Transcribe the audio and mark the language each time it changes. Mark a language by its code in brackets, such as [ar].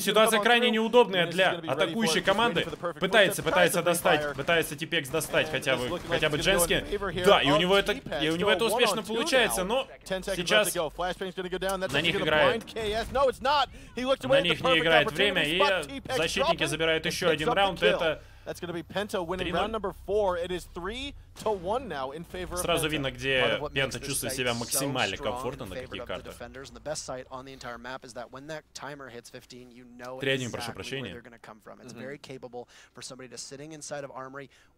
[ru] Ситуация крайне неудобная для атакующей команды. Пытается достать. Пытается Типекс достать хотя бы Женский. Да, и у него это успешно получается, но сейчас на них не играет время, и защитники забирают еще один раунд. Это [en] That's going to be PENTA winning round number 4. It is 3-1 now in favor of [ru] Сразу видно, где PENTA чувствует себя максимально комфортно на каких картах. 3-1, прошу прощения.